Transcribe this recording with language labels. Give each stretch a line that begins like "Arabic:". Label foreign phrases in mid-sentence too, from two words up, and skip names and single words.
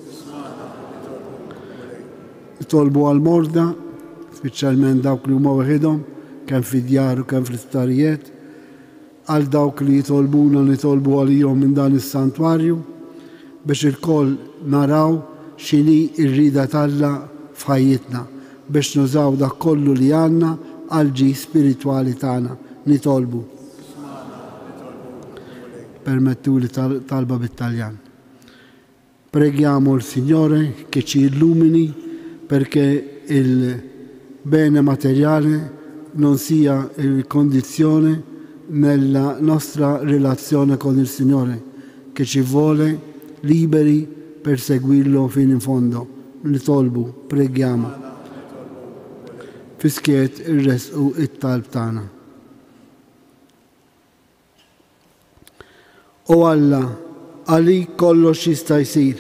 Maltese: Nitolbu għal-morda, speċjalment dawk li huma waħedhom, kemm fid-djar u kemm fl-isptarijiet, għal dawk li jitolbuna nitolbu għalihom minn dan is-santwarju biex il-koll naraw x'inhi r-rieda t'Alla f'ħajjitna biex nużaw dak kollu li għandna għal-ġi spiritwali tagħna nitolbu. Permettu li talba bit-Taljan.
Italian: Preghiamo il Signore che ci illumini perché il bene materiale non sia condizione nella nostra relazione con il Signore, che ci vuole liberi per seguirlo fino in fondo.
Maltese: Nitolbu, preghiamo. Fiskiet irresqu it-talb tagħna. O Alla, għalik kollox jista' jsir.